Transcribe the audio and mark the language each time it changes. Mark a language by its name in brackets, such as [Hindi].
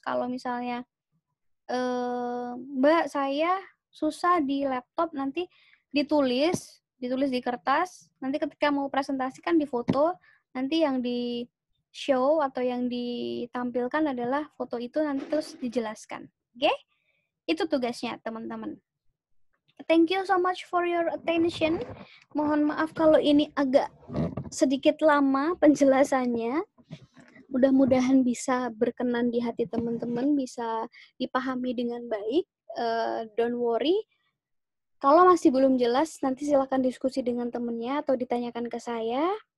[Indonesian] Kalau misalnya Mbak, saya susah di laptop, nanti ditulis di kertas, nanti ketika mau presentasikan di foto, nanti yang di show atau yang ditampilkan adalah foto itu, nanti terus dijelaskan. Oke? Itu tugasnya, teman-teman. [English] Thank you so much for your attention. [Indonesian] Mohon maaf kalau ini agak sedikit lama penjelasannya. Mudah-mudahan bisa berkenan di hati teman-teman, bisa dipahami dengan baik. [English] Don't worry. [Indonesian] Kalau masih belum jelas, nanti silakan diskusi dengan temennya atau ditanyakan ke saya.